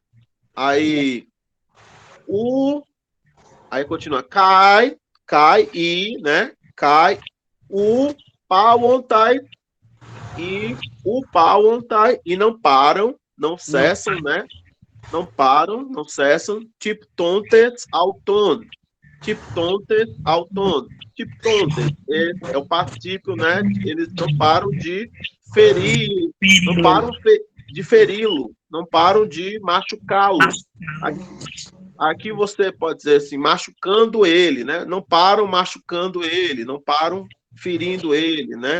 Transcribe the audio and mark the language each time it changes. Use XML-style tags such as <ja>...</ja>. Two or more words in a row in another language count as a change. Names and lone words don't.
<pt>Aí continua, cai e, né? Cai o pauontai e não param, não cessam, né? Não param, não cessam.</pt> <el>Tiptontes auton.</el> <pt>Tiptontes é o partícipio, né? Eles não param de ferir, não param de feri-lo, não param de machucá-lo. Aqui você pode dizer assim, machucando ele, né? Não param machucando ele, não param ferindo ele, né?</pt>